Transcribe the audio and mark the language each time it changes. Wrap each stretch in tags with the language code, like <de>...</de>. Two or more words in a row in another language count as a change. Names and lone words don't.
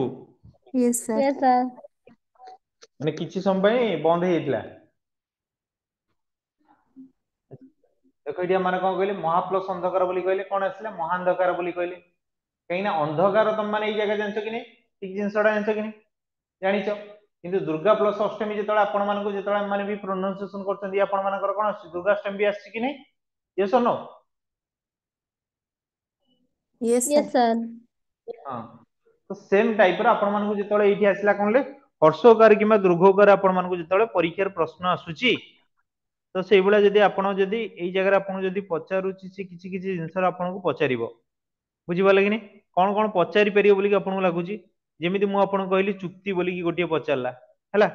<en>Yes, sir. Yes, sir.</en> <or>ମାନେ କିଛି ସମୟ ପାଇଁ ବନ୍ଦ ହେଇଯାଇଥିଲା। ଦେଖ ଏଠି ମାନେ କଣ କହିଲେ? ମହାପ୍ଲସ୍ ଅନ୍ଧକାର ବୋଲି କହିଲେ କଣ ଆସିଲା? ମହାନ୍ଧକାର ବୋଲି କହିଲେ। କାହିଁକି ନା ଅନ୍ଧକାର ତମ ମାନେ ଏଇ ଜାଗା ଜାଣିଛ କି ନାଇଁ? ଠିକ ଜିନିଷଟା ଜାଣିଛ କି ନାଇଁ? ଜାଣିଛ। କିନ୍ତୁ ଦୁର୍ଗା ପ୍ଲସ୍ ଅଷ୍ଟମୀ ଯେତେବେଳେ ଆପଣ ମାନଙ୍କୁ ଯେତେବେଳେ ମାନେ ବି ପ୍ରୋନାଉନ୍ସିଏସନ କରୁଛନ୍ତି ଆପଣ ମାନଙ୍କର କଣ ଆସୁଛି? ଦୁର୍ଗାଷ୍ଟମୀ ବି ଆସିଛି କି ନାଇଁ?</or> <en>yes or no? Yes, sir. Yes, sir.</en> <or>ହଁ, ତ</or> <en>same typer</en> <or>ଆପଣ ମାନଙ୍କୁ ଯେତେବେଳେ ଏଇଠି ଆସିଲା କଣ କହିଲେ? ହର୍ଷକାର କିମ୍ବା ଦୀର୍ଘକାର ଆପଣ ମାନଙ୍କୁ ଯେତେବେଳେ ପରୀକ୍ଷାର ପ୍ରଶ୍ନ ଆସୁଛି, ତ ସେଇଭଳିଆ ଯଦି ଆପଣ ଯଦି ଏଇ ଜାଗାରେ ଆପଣଙ୍କୁ ଯଦି ପଚାରୁଛି ସେ କିଛି କିଛି ଜିନିଷର ଆପଣଙ୍କୁ ପଚାରିବ। ବୁଝିପାରିଲେ କି ନାଇଁ? କଣ କଣ ପଚାରି ପାରିବ ବୋଲି ଆପଣଙ୍କୁ ଲାଗୁଛି? ଯେମିତି ମୁଁ ଆପଣଙ୍କୁ କହିଲି ଚୁକ୍ତି ବୋଲିକି ଗୋଟିଏ ପଚାରିଲା ହେଲା।</or>